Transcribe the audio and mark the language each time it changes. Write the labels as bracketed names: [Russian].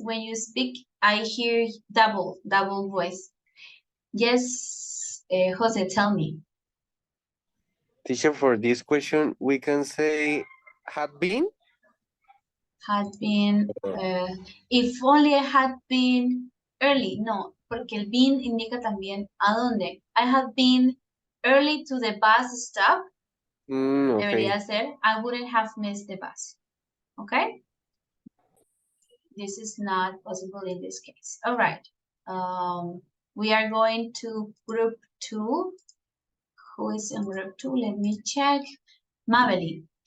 [English] When you speak, I hear double voice. Yes, Jose, tell me. Teacher, for this question, we can say had been? Had been, if only I had been early. [Spanish] No, porque el been indica también a dónde. [English] I have been early to the bus stop. Okay. [Spanish] Debería ser, [English] I wouldn't have missed the bus. Okay? This is not possible in this case. All right. We are going to group 2. Who is in group 2? Let me check. Mabeline.